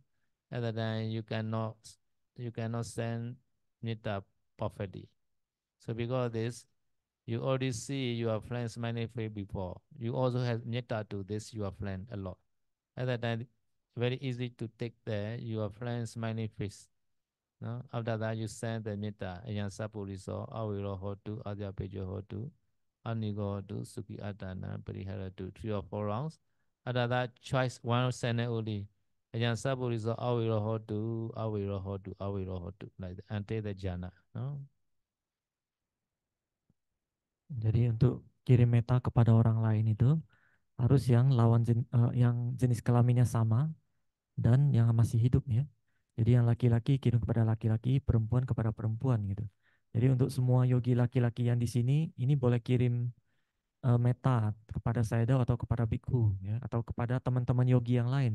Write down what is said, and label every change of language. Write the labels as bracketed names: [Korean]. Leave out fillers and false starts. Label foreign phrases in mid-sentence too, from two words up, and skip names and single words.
[English] At that time you cannot send metta perfectly. So because this, you already see your friend smiling face before. You also have metta to this your friend a lot. At that time, very easy to take your friend smiling face. No? After that, you send the metta, [Pali] Ayan Sapuriso, Awiro Hotu, Adya Pejo Hotu, Anigo Hotu, Suki Atana, Parihara [English] to 3 or 4 rounds. After that, choice one sentence only. [Pali] Ayan Sapuriso, Awiro Hotu, Awiro Hotu, Awiro Hotu, [English] like that, until the jhana. No? [Indonesian] Jadi untuk kirim meta kepada orang lain itu harus yang yang jenis kelaminnya sama dan yang masih hidup ya. Jadi yang laki-laki kirim kepada laki-laki, perempuan kepada perempuan gitu. Jadi untuk semua yogi laki-laki yang di sini ini boleh kirim meta kepada Sayadaw atau kepada bikhu ya atau kepada teman-teman yogi yang lain.